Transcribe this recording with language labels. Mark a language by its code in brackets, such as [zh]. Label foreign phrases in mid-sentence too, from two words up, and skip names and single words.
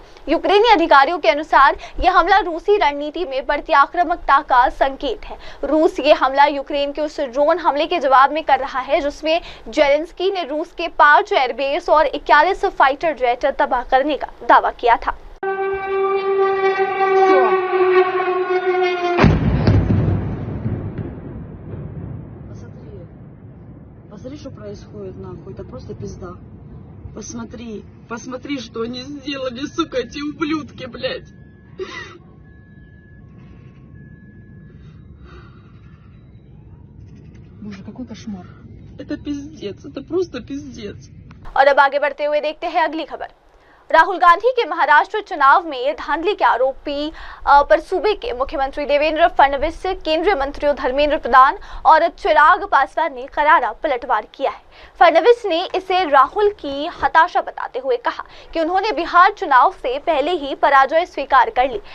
[hi] यूक्रेनी अधिकारियों के अनुसार यह हमला रूसी रणनीति में बढ़ती आक्रामकता का संकेत है। रूस ये हमला यूक्रेन के उस ड्रोन हमले के जवाब में कर रहा है, जिसमें जेलेंस्की ने रूस के 5 एयरबेस और 41 [en] fighter jet [hi] तबाह करने का दावा किया था। [ru] Посмотри, что происходит, нахуй, это просто пизда. Посмотри, что они сделали, сука, эти ублюдки, блядь. Боже, какой кошмар. Это пиздец, это просто пиздец. [hi] और अब आगे बढ़ते हुए देखते हैं अगली खबर। राहुल गांधी के महाराष्ट्र चुनाव में धांधली के आरोपी पर सूबे के मुख्यमंत्री देवेंद्र फडणवीस, केंद्रीय मंत्रियों धर्मेंद्र प्रधान और चिराग पासवान ने करारा पलटवार किया है। फडणवीस ने इसे राहुल की हताशा बताते हुए कहा कि उन्होंने बिहार चुनाव से पहले ही पराजय स्वीकार कर ली।